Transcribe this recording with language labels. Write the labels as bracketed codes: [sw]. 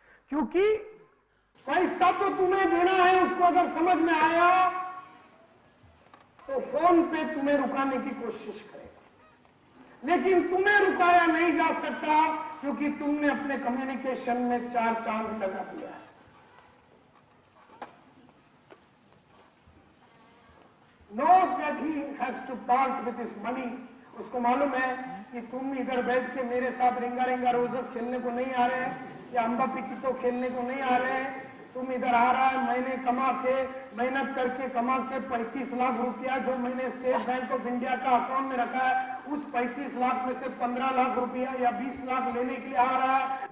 [hi] क्योंकि पैसा तो तुम्हें देना है, उसको अगर समझ में आया तो फोन पे तुम्हें रुकाने की कोशिश करेगा, लेकिन तुम्हें रुकाया नहीं जा सकता क्योंकि तुमने अपने कम्युनिकेशन में 4 चांद लगा दिया है। [en] knows that he has to part with his money। [hi] उसको मालूम है कि तुम इधर बैठ के मेरे साथ रिंगा रिंगा रोजेस खेलने को नहीं आ रहे हैं या अंबा पिकितो खेलने को नहीं आ रहे हैं। तुम इधर आ रहा है, मैंने कमा के मेहनत करके कमा के 35 लाख रुपया जो मैंने स्टेट बैंक ऑफ इंडिया का अकाउंट में रखा है, उस 35 लाख में से 15 लाख रुपया या 20 लाख लेने के लिए आ रहा है।